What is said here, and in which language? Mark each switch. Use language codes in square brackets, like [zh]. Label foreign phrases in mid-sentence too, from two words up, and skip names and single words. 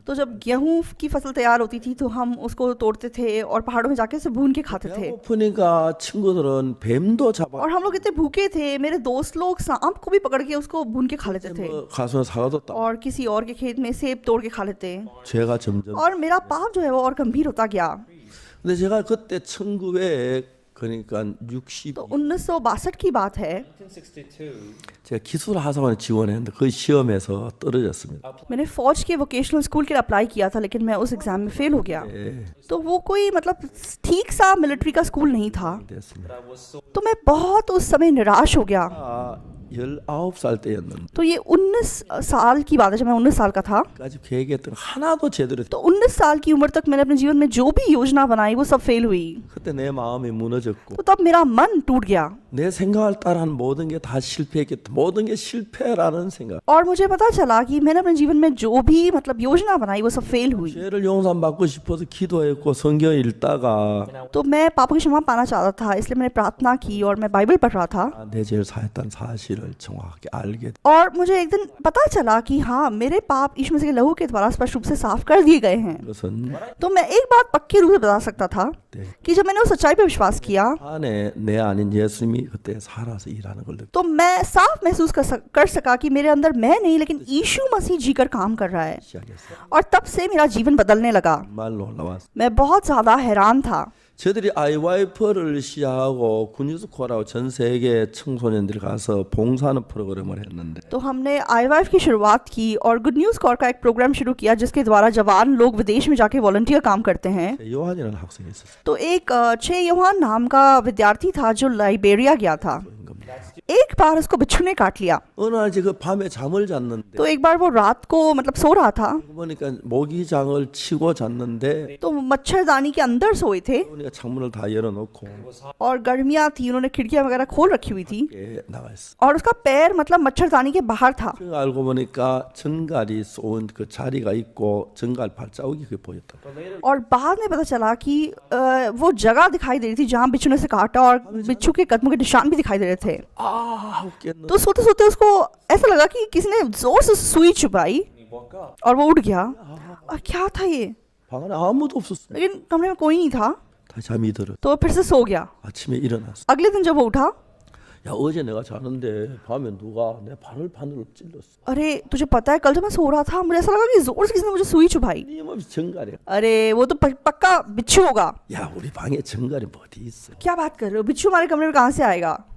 [hi] तो जब गेहूं की फसल तैयार होती थी तो हम उसको तोड़ते थे और पहाड़ों में जाके उसे भून के खाते थे। [ko] 배고프니까 친구들은 뱀도 잡아 [hi] और हम लोग इतने भूखे थे, मेरे दोस्त लोग सांप को भी पकड़ के उसको भून के खा लेते थे [ko] 뭐 가서 사과도 따 [hi] और किसी और के खेत में सेब तोड़ के खा लेते। [ko] 죄가 점점 [hi] और मेरा पाप जो है वो और गंभीर होता गया। [ko] 근데 제가 그때 1900 그러니까 60 [hi] तो 1962 की बात है, 1962, [ko] 제가 기술하사관에 지원했는데 그 시험에서 떨어졌습니다. [hi] मैंने फौज के [en] vocational school [hi] के लिए अप्लाई किया था लेकिन मैं उस एग्जाम में फेल हो गया। तो वो कोई मतलब ठीक सा मिलिट्री का स्कूल नहीं था। [ko] 됐습니다. [en] but I was so [hi] तो मैं बहुत उस समय निराश हो गया। [ko] 19살 때였는데 [hi] तो ये 19 साल की बात है, जब मैं 19 साल का था। [ko] 까지 계획했던 거 하나도 제대로 [hi] तो 19 साल की उम्र तक मैंने अपने जीवन में जो भी योजना बनाई वो सब फेल हुई। [ko] 그때 내 마음이 무너졌고 [hi] तो तब मेरा मन टूट गया [ko] 내 생각을 따라한 모든 게 다 실패했겠다. 모든 게 실패라는 생각. [hi] और मुझे पता चला कि मैंने अपने जीवन में जो भी मतलब योजना बनाई वो सब फेल हुई। [ko] 죄를 용서받고 싶어서 기도했고 성경 읽다가 [hi] तो मैं पापों की क्षमा पाना चाहता था, इसलिए मैंने प्रार्थना की और मैं बाइबल पढ़ रहा था। [ko] 내 죄를 사했다는 사실을 정확하게 알게 돼. [hi] और मुझे एक दिन पता चला कि हाँ, मेरे पाप यीशु मसीह के लहू के द्वारा स्पष्ट रूप से साफ कर दिए गए हैं। [ko] 그것은 [hi] तो मैं एक बात पक्की रूप से बता सकता था [ko] 네. [hi] कि जब मैंने उस सच्चाई पर विश्वास किया [ko] 안에 내 아닌 예수님이 그때 살아서 일하는 걸 느끼. [hi] तो मैं साफ महसूस कर सका कि मेरे अंदर मैं नहीं लेकिन यीशु मसीह जीकर काम कर रहा है। [ko] 시작했어요. [hi] और तब से मेरा जीवन बदलने लगा। [ko] 정말 놀라웠어요. [hi] मैं बहुत ज़्यादा हैरान था। [ko] 저들이 IYF를 시작하고 군유스코라고 전 세계 청소년들이 가서 봉사하는 프로그램을 했는데 [hi] तो हमने IYF की शुरुआत की और गुड न्यूज़ कॉर का एक प्रोग्राम शुरू किया जिसके द्वारा जवान लोग विदेश में जाके वॉलंटियर काम करते हैं। 요한이라는 학생이 있었어요. तो एक छे योहान नाम का विद्यार्थी था जो लाइबेरिया गया था। एक बार उसको बिच्छू ने काट लिया। [ko] 어느 날 제가 밤에 잠을 잤는데 [hi] तो एक बार वो रात को मतलब सो रहा था [ko] 보니까 모기장을 치고 잤는데 [hi] तो मच्छरदानी के अंदर सोए थे [ko] 보니까 창문을 다 열어놓고 [hi] और गर्मियाँ थी, उन्होंने खिड़कियाँ वगैरह खोल रखी हुई थी [ko] 밖에 나가 있어. [hi] और उसका पैर मतलब मच्छरदानी के बाहर था। [ko] 알고 보니까 전갈이 쏜 그 자리가 있고 전갈 발자국이 그게 보였다. [hi] और बाद में पता चला कि वो जगह दिखाई दे रही थी जहाँ बिच्छू ने से काटा और बिच्छू के कदमों के निशान भी दिखाई दे रहे थे। [ko] 아 웃겠는. [hi] तो सोते सोते उसको ऐसा लगा कि किसी ने जोर से सुई चुभाई [en] He woke up. [hi] और वो उठ गया। और क्या था ये? [ko] 방 안에 아무도 없었어. [hi] लेकिन कमरे में कोई नहीं था। [ko] 다 잠이 들어. [hi] तो फिर से सो गया। [ko] 아침에 일어났어. [hi] अगले दिन जब वो उठा, [ko] 야 어제 내가 자는데 밤에 누가 내 발을 바늘로 찔렀어. [hi] अरे तुझे पता है कल जब मैं सो रहा था मुझे ऐसा लगा कि जोर से किसी ने मुझे सुई चुभाई। [ko] 끊임없이 전갈이야. [hi] अरे वो तो पक्का बिच्छू होगा। [ko] 야 우리 방에 전갈이 뭐 어디 있어? [hi] क्या बात कर रहे हो? बिच्छू हमारे कमरे में कहाँ से आएगा?